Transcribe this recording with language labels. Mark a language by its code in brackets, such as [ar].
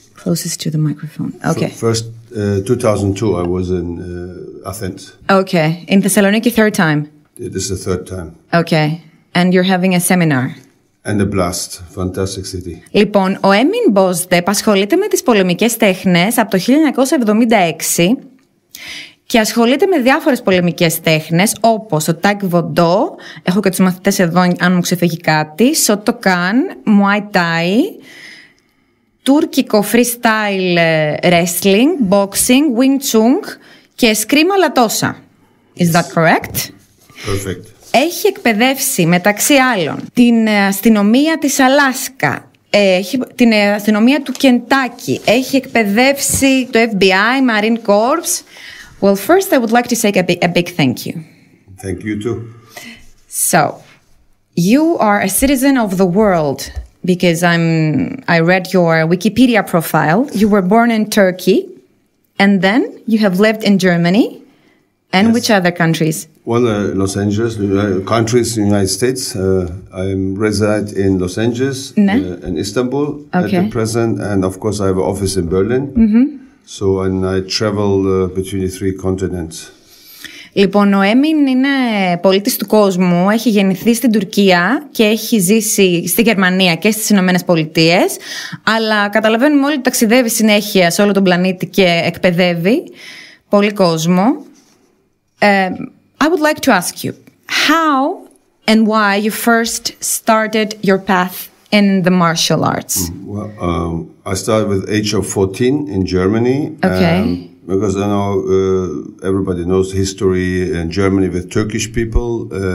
[en] Closest to the microphone. Okay. First, 2002, I was in Athens. Okay. In Thessaloniki, third time? This is the third time. Okay. And you're having a seminar? And a blast. Fantastic city. [el] Λοιπόν, ο Emin Boztepe ασχολείται με τις πολεμικές τέχνες από το 1976 και ασχολείται με διάφορες πολεμικές τέχνες, όπως το Taekwondo, έχω και τους μαθητές εδώ αν μου ξεφύγει κάτι, Shotokan, Muay Thai, τουρκικό freestyle wrestling, boxing, Wing Chun και eskrima latosa. [en] Is that correct? Perfect. [el] Έχει εκπαιδεύσει μεταξύ άλλων την αστυνομία της Αλάσκα, την αστυνομία του Κεντάκι, έχει εκπαιδεύσει το FBI, Marine Corps. [en] Well, first I would like to say a big thank you. Thank you too. So, you are a citizen of the world because I read your Wikipedia profile. You were born in Turkey and then you have lived in Germany. And yes. Which other countries? Well, Los Angeles, countries in the United States. I reside in Los Angeles and Istanbul at the present. And of course I have an office in Berlin. Mm-hmm. So, and I travel between the 3 continents. [el] Λοιπόν, ο Έμιν είναι πολίτης του κόσμου, έχει γεννηθεί στην Τουρκία και έχει ζήσει στη Γερμανία και στις Ηνωμένες Πολιτείες, αλλά καταλαβαίνουμε όλοι ότι ταξιδεύει συνέχεια σε όλο τον πλανήτη και εκπαιδεύει πολύ κόσμο. [en] I would like to ask you, how and why you first started your path in the martial arts? Well, I started with age of 14 in Germany. Okay. Because I know everybody knows the history in Germany with Turkish people.